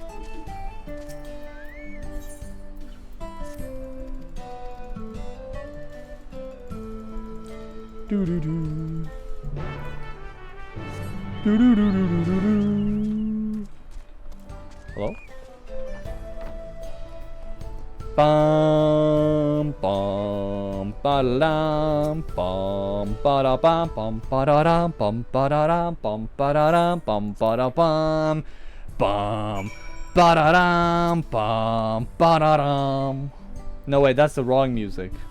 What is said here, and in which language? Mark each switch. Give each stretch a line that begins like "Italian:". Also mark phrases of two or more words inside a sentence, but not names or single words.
English: Hello? Bum bum ba-da-dum bum ba-da-bum bum ba-da-dum bum ba-da-dum bum ba-da-dum bum ba-da-bum bum ba-da-dum bum ba-da-dum. No wait, that's the wrong music.